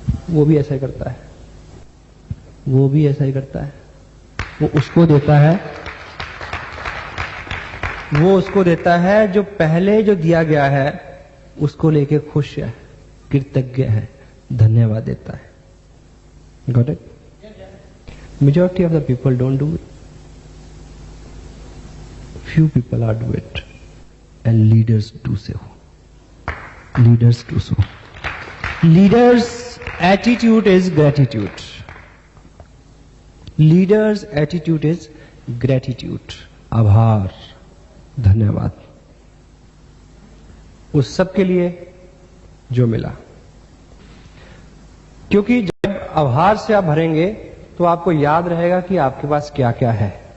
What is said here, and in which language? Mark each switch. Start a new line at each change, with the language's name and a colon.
Hindi: वो भी ऐसा ही करता है, वो भी ऐसा ही करता है। वो उसको देता है, वो उसको देता है जो पहले जो दिया गया है उसको लेके खुश है, कृतज्ञ है, धन्यवाद देता है।
English: Got it? Majority of the people don't do it. Few people are do it, and leaders do so. Leaders do so. Leaders' attitude is gratitude. Leaders' attitude is gratitude.
Hindi: आभार, धन्यवाद उस सब के लिए जो मिला। क्योंकि जब आभार से आप भरेंगे तो आपको याद रहेगा कि आपके पास क्या क्या है।